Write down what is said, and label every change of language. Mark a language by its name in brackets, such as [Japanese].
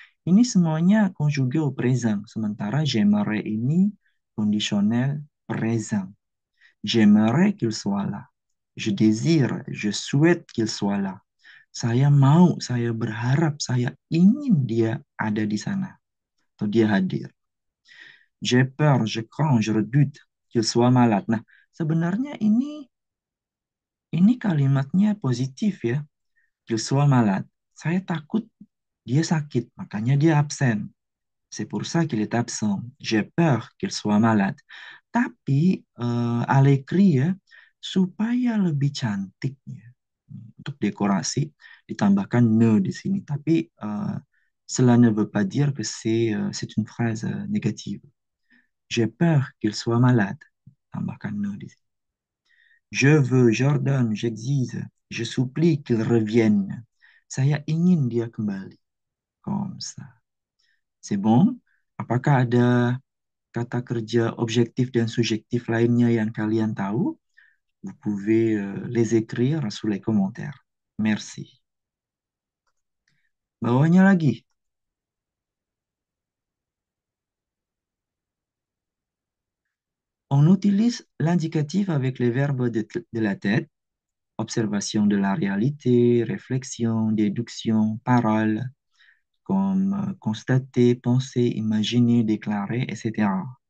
[Indonesian] Ini semuanya [French] conjugué au présent. [Indonesian] Sementara [French] j'aimerais [Indonesian] ini conditionnel présent. [French] J'aimerais qu'il soit là. Je désire, je souhaite qu'il soit là. [Indonesian] Saya mau, saya berharap, saya ingin dia ada di sana atau dia hadir. [French] J'ai peur, je crains, je redoute qu'il soit malade. [Indonesian] Nah, sebenarnya ini kalimatnya positif ya. [French] Qu'il soit malade. [Indonesian] Saya takut dia sakit, makanya dia absen. [French] C'est pour ça qu'il est absent. J'ai peur qu'il soit malade. [Indonesian] Tapi [French] à l'écrit [Indonesian] ya, supaya lebih cantik ya, untuk dekorasi ditambahkan ne di sini. [French] Tapi cela ne veut pas dire que c'est une phrase négative. J'ai peur qu'il soit malade. [Indonesian] Tambahkan ne di sini. [French] Je veux, j'ordonne, j'exige, je supplie qu'il revienne. [Indonesian] Saya ingin dia kembali. [French] Comme ça. C'est bon? [Indonesian] Apakah ada kata kerja objektif dan subjektif lainnya yang kalian tahu? [French] Vous pouvez les écrire sous les commentaires. Merci. [Indonesian] Bawahnya lagi. [French] On utilise l'indicatif avec les verbes de la tête, observation de la réalité, réflexion, déduction, parole, comme constater, penser, imaginer, déclarer, etc.